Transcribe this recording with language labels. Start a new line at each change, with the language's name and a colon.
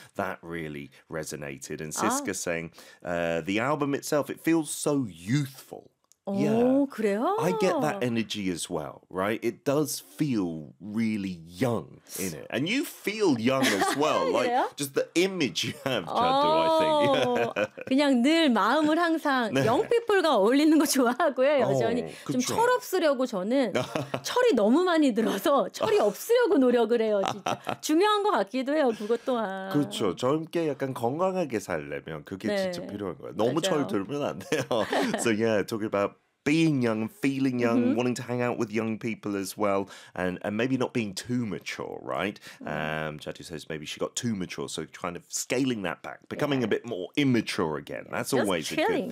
English: That really resonated. And Siska saying, the album itself, it feels so youthful. Yeah.
Korean: 그래요?
English: I get that energy as well, right? It does feel really young in it. And you feel young as well. Like, just the image you have, Chadu, I think.
Korean: 그냥 늘 마음을 항상 네.
English: young people과
Korean: 어울리는 거 좋아하고요. 여전히 좀 철 없으려고 저는 철이 너무 많이 들어서 철이 없으려고 노력을 해요, 진짜. 중요한 것 같기도 해요, 그것 또한. 그렇죠. 젊게 약간 건강하게 살려면 그게 네. 진짜 필요한 거예요. 너무 맞아요. 철 들면 안 돼요.
English: So yeah, talk about being young, feeling young, wanting to hang out with young people as well, and maybe not being too mature, right? Chatu says maybe she got too mature, so kind of scaling that back, becoming a bit more immature again. That's just always chilling.